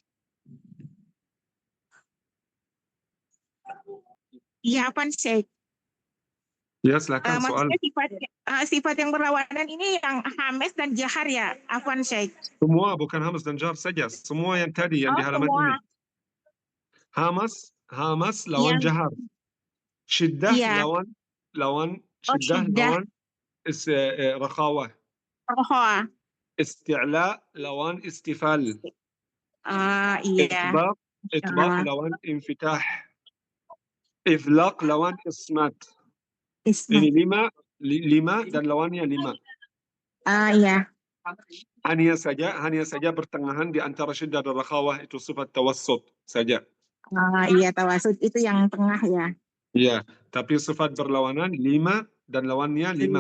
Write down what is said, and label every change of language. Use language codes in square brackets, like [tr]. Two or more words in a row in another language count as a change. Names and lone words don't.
[id] Iya, apa, Syekh? Ya, silakan soal. Maksudnya sifat yang berlawanan ini yang hamas dan jahar ya, Afwan, Syekh? Semua, bukan hamas dan jar saja. Semua yang tadi, yang di halaman semua. ini. Hamas lawan jahar. Syiddah lawan syiddah lawan rakhawah. Rakhawah. Isti'la lawan istifal. Iya. Itbaq lawan infitah. Izlaq lawan ismat. Ini lima dan lawannya lima. Iya. Hanya saja pertengahan di antara syiddah dan rakhawah itu sifat tawassut saja. Iya, tawassut itu yang tengah ya. Iya, tapi sifat berlawanan 5 dan lawannya 5.